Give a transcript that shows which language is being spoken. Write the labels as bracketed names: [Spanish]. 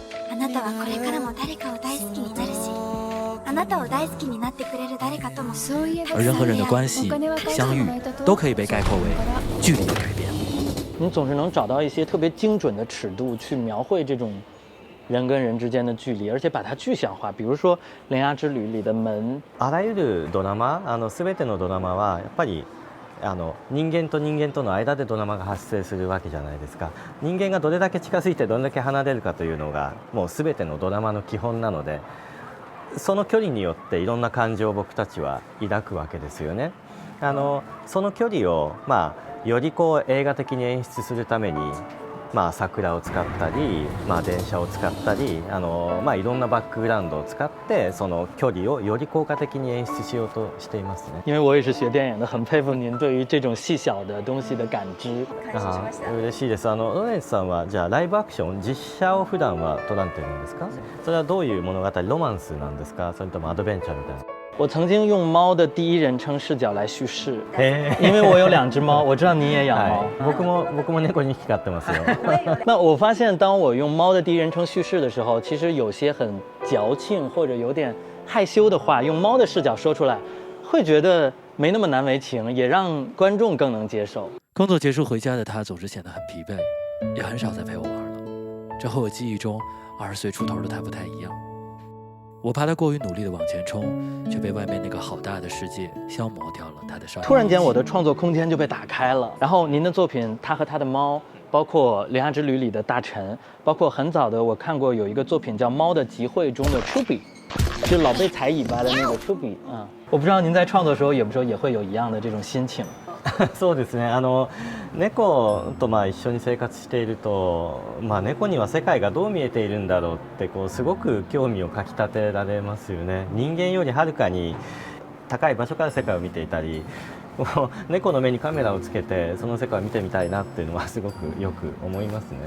[Japanese] あなたはこれからも誰かを大好きになるし、あなたを大好きになってくれる誰かとも。 [Chinese] 而人和人的关系、相遇，都可以被概括为距离的改变。你总是能找到一些特别精准的尺度去描绘这种人跟人之间的距离，而且把它具象化。比如说《铃芽之旅》里的门， [Japanese] あらゆるドラマ、全てのドラマはやっぱり人間と人間との間でドラマが発生するわけじゃないですか。人間がどれだけ近づいてどれだけ離れるかというのがもう全てのドラマの基本なので、その距離によっていろんな感情を僕たちは抱くわけですよね。その距離をよりこう映画的に演出するために桜を使ったり、電車を使ったりいろんなバックグラウンドを使ってその距離をより効果的に演出しようとしていますね。 [Chinese] 因为我也是学电影的，很佩服您对于这种细小的东西的感知。 [Japanese] 嬉しいです。ロレンスさんはじゃあライブアクション、実写を普段は撮られてるんですか？それはどういう物語、ロマンスなんですか？それともアドベンチャーみたいな？ [Chinese] 我曾经用猫的第一人称视角来叙事，因为我有2只猫，我知道你也养猫。 [Japanese] 僕も猫2匹飼ってますよ。 [Chinese] 那我发现，当我用猫的第一人称叙事的时候，其实有些很矫情或者有点害羞的话，用猫的视角说出来，会觉得没那么难为情，也让观众更能接受。工作结束回家的他总是显得很疲惫，也很少再陪我玩了。这和我记忆中20岁出头的他不太一样。我怕他过于努力地往前冲，却被外面那个好大的世界消磨掉了他的少年。突然间，我的创作空间就被打开了。然后您的作品《他和他的猫》，包括《铃芽之旅》里的大臣，包括很早的我看过有一个作品叫《猫的集会》中的出比，就老被踩尾巴的那个出比啊。我不知道您在创作的时候有没有也会有一样的这种心情。 [Japanese] そうですね。猫と一緒に生活していると、猫には世界がどう見えているんだろうってすごく興味をかきたてられますよね。人間よりはるかに高い場所から世界を見ていたり、猫の目にカメラをつけてその世界を見てみたいなっていうのはすごくよく思いますね。